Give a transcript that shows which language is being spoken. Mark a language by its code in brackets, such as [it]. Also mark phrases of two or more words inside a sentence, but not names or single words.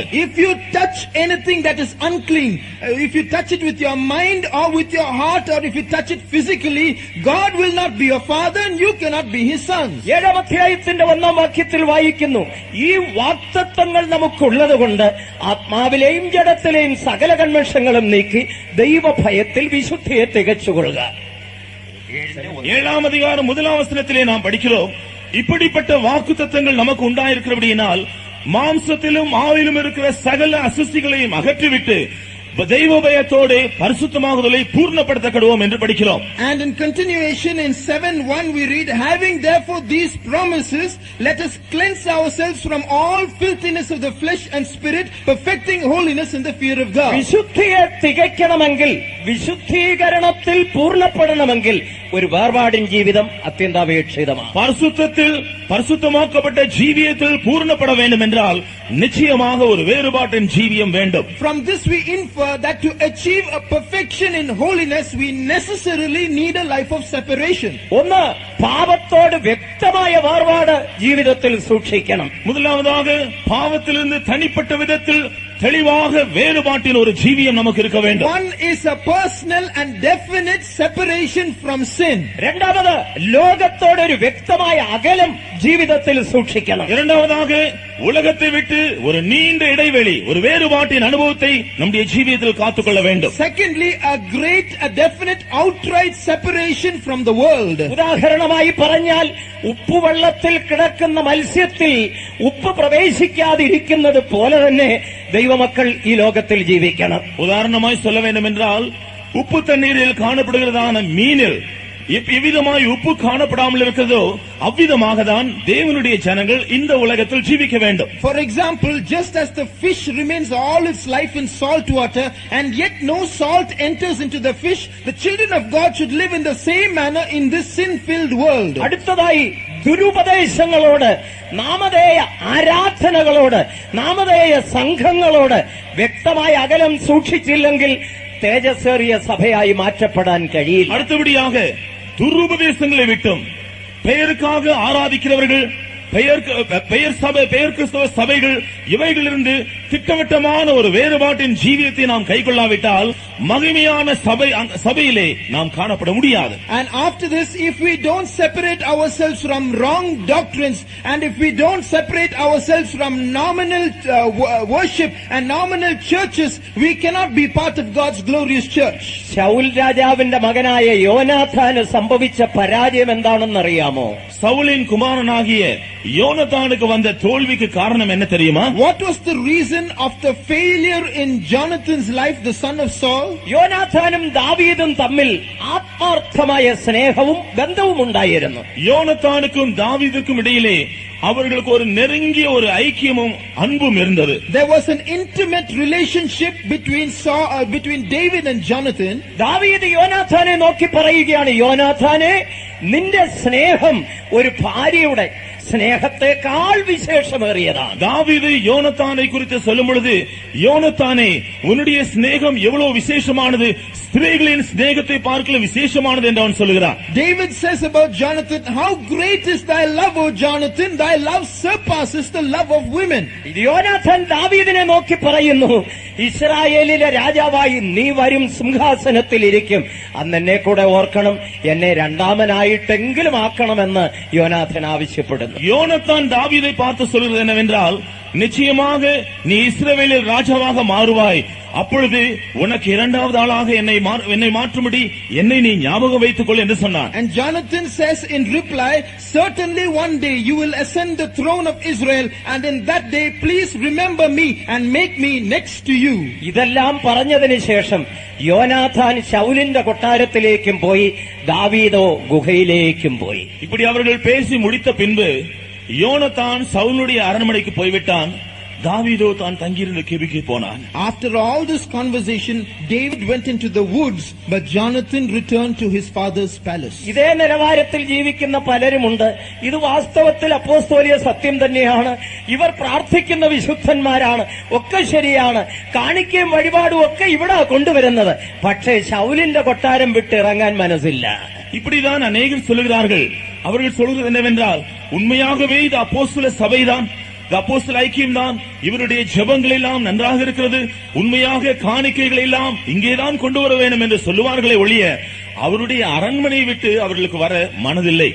[en] If you touch anything that is unclean, if you touch it with your mind or with your heart, or if you touch it physically, God will not be your father and you cannot be his sons. [ml] 7ാം അധ്യായത്തിന്റെ 1-ാം വാക്യത്തിൽ വായിക്കുന്നു, ഈ വാഗ്ദത്തങ്ങൾ നമുക്കുള്ളതുകൊണ്ട് ആത്മാവിലെയും ജഡത്തിലെയും സകല കന്മഷങ്ങളും നീക്കി ദൈവഭയത്തിൽ വിശുദ്ധിയെ തികച്ചുകൊള്ളുക. [ta] 7ஆம் அதிகாரம் 1ஆம் வசனத்திலே நாம் படிக்கிறோம், இப்படிப்பட்ட வாக்குத்தத்தங்கள் நமக்கு உண்டாயிருக்கிறபடியினால் மாம்சத்திலும் ஆவிலும் இருக்கிற சகல அசுஸ்திகளையும் அகற்றிவிட்டு தெய்வ பயத்தோடு பரிசுத்தமாகுதலை பூர்ணப்படுத்த கடவோம் என்று படிக்கிறோம். [en] And in continuation in 7:1 we read, having therefore these promises, let us cleanse ourselves from all filthiness of the flesh and spirit, perfecting holiness in the fear of God. [ml] വിശുദ്ധിയെ തികയ്ക്കണമെങ്കിൽ, വിശുദ്ധീകരണത്തിൽ പൂർണ്ണപ്പെടണമെങ്കിൽ ഒരു വേർപാടിൻ ജീവിതം അത്യന്താപേക്ഷിതമാണ്. [ta] பரிசுத்தத்தில் பரிசுத்தமாக்கப்பட்ட ஜீவியத்தில் பூர்ணப்பட வேண்டும் என்றால் நிச்சயமாக ஒரு வேறுபாட்டின் ஜீவியம் வேண்டும். [en] From this we infer that to achieve a perfection in holiness we necessarily need a life of separation. [ml] ഒന്ന്, പാപത്തോട് വ്യക്തമായ വേർപാട് ജീവിതത്തിൽ സൂക്ഷിക്കണം. [ta] முதலாவதாக பாவத்திலிருந்து தனிப்பட்ட விதத்தில் தெளிவாக வேறுபாட்டின் ஒரு ஜீவியம் நமக்கு இருக்க வேண்டும். [en] One is a personal and definite separation from sin. [ml] രണ്ടാമത്, ലോകത്തോട് ഒരു വ്യക്തമായ അകലം ജീവിതത്തിൽ സൂക്ഷിക്കണം. [ta] இரண்டாவதாக உலகத்தை விட்டு ஒரு நீண்ட இடைவெளி, ஒரு வேறுபாட்டின் அனுபவத்தை நம்முடைய ஜீவியத்தில் காத்துக்கொள்ள வேண்டும். [en] Secondly, a definite outright separation from the world. [ml] ഉദാഹരണമായി പറഞ്ഞാൽ, ഉപ്പുവെള്ളത്തിൽ കിടക്കുന്ന മത്സ്യത്തിൽ ഉപ്പ് പ്രവേശിക്കാതിരിക്കുന്നത് പോലെ തന്നെ ദൈവമക്കൾ ഈ ലോകത്തിൽ ജീവിക്കണം. [ta] உதாரணமாய் சொல்ல வேண்டும் என்றால், உப்பு தண்ணீரில் காணப்படுகிறதான மீனில் எவ்விதமாய் உப்பு காணப்படாமல் இருக்கிறதோ அவ்விதமாக தான் தேவனுடைய ஜனங்கள் இந்த உலகத்தில் ஜீவிக்க வேண்டும். [en] For example, just as the fish remains all its life in salt water and yet no salt enters into the fish, the children of God should live in the same manner in this sin-filled world. [ml] അടുത്തതായി, ദുരുപദേശങ്ങളോട്, നാമധേയ ആരാധനകളോട്, നാമധേയ സംഘങ്ങളോട് വ്യക്തമായ അകലം സൂക്ഷിച്ചില്ലെങ്കിൽ തേജസ്സേറിയ സഭയായി മാറ്റപ്പെടാൻ കഴിയില്ല. [ta] அடுத்தபடியாக துருபதேசங்களை விட்டும் பெயருக்காக ஆராதிக்கிறவர்கள், பெயர் கிறிஸ்தவ சபைகள், இவைகளிலிருந்து திட்டவட்டமான ஒரு வேறுபாட்டின் ஜீவியத்தை நாம் கைக்கொள்ளாவிட்டால் மகிமையான சபையிலே நாம் காணப்பட முடியாது. [en] And after this, if we don't separate ourselves from wrong doctrines, and if we don't separate ourselves from nominal worship and nominal churches, we cannot be part of God's glorious church. [ml] ശൗൽ രാജാവിന്റെ മകനായ യോനാഥാന് സംഭവിച്ച പരാജയം എന്താണെന്നറിയാമോ? [ta] சவுலின் குமாரனாகிய யோனத்தானுக்கு வந்த தோல்விக்கு காரணம் என்ன தெரியுமா? [en] What was the reason of the failure in Jonathan's life, the son of Saul? [ml] യോനാഥാനും ദാവീദും തമ്മിൽ ആത്മാർത്ഥമായ സ്നേഹവും ബന്ധവും ഉണ്ടായിരുന്നു. [ta] யோனத்தானுக்கும் தாவீதுக்கும் இடையிலே அவர்களுக்கு ஒரு நெருங்கிய ஒரு ஐக்கியமும் அன்பும் இருந்தது. [en] There was an intimate relationship between David and Jonathan. [ml] ദാവീദ് യോനാഥാനെ നോക്കി പറയുകയാണ്, യോനാഥാനെ, നിന്റെ സ്നേഹം ഒരു ഭാര്യയുടെ സ്നേഹത്തെക്കാൾ വിശേഷമേറിയതാണ്. [ta] தாவீது யோனத்தானை குறித்து சொல்லும் பொழுது, யோனத்தானே, உன்னுடைய சிநேகம் எவ்வளவு விசேஷமானது, ஸ்திரீகளின் சிநேகத்தை பார்க்கல விசேஷமானது என்று அவன் சொல்லுகிறான். [en] David says about Jonathan, how great is thy love, O Jonathan, thy love surpasses the love of women. [ml] യോനാഥാൻ ദാവീദിനെ നോക്കി പറയുന്നു, ഇസ്രായേലിലെ രാജാവായി നീ വരും, സിംഹാസനത്തിൽ ഇരിക്കും, അന്ന് എന്നെ കൂടെ ഓർക്കണം, എന്നെ രണ്ടാമനായിട്ടെങ്കിലും ആക്കണമെന്ന് യോനാഥാൻ ആവശ്യപ്പെടുന്നു. [ta] யோனத்தான் தாவீதை பார்த்து சொல்கிறது என்னவென்றால், நிச்சயமாக நீ இஸ்ரவேலில் ராஜாவாக மாறுவாய், அப்பொழுது உனக்கு இரண்டாவது ஆளாக என்னை மாற்றும்படி என்னை நீ ஞாபகம் வைத்துக் கொள் என்று சொன்னான். [en] And Jonathan says in reply, certainly one day you will ascend the throne of Israel, and in that day please remember me and make me next to you. [ml] ഇതെല്ലാം പറഞ്ഞതിന് ശേഷം യോനാഥാൻ ശൗലിന്റെ കൊട്ടാരത്തിലേക്കും പോയി, ദാവീദോ ഗുഹയിലേക്കും പോയി. [ta] இப்படி அவர்கள் பேசி முடித்த பின்பு யோனத்தான் சவுலுடைய அரண்மனைக்கு போய்விட்டான். தாவீதோ தான் தங்கியிருந்த கெபிக்கு போனான். [en] After all this conversation, David went into the woods, but Jonathan returned to his father's palace. [ml] ഇതേ നിലവാരത്തിൽ ജീവിക്കുന്ന പലരുമുണ്ട്. ഇത് വാസ്തവത്തിൽ അപ്പോസ്തോലിക സത്യം തന്നെയാണ്. ഇവർ പ്രാർത്ഥിക്കുന്ന വിശുദ്ധന്മാരാണ്, ഒക്കെ ശരിയാണ്, കാണിക്കയും വഴിപാടും ഒക്കെ ഇവിടെ കൊണ്ടുവരുന്നത്. പക്ഷേ ശൗലിന്റെ കൊട്ടാരം വിട്ട് ഇറങ്ങാൻ മനസ്സില്ല. [ta] இப்படிதான் அநேகர் சொல்லுகிறார்கள். அவர்கள் சொல்கிறது என்னவென்றால், உண்மையாகவே இது அப்போஸ்தல சபைதான், அப்போஸ்தல ஐக்கியம்தான், இவருடைய ஜெபங்கள் எல்லாம் நன்றாக இருக்கிறது, உண்மையாக காணிக்கைகள் எல்லாம் இங்கேதான் கொண்டு வர வேண்டும் என்று சொல்லுவார்களே ஒழிய அவருடைய அரண்மனையை விட்டு அவர்களுக்கு வர மனதில்லை.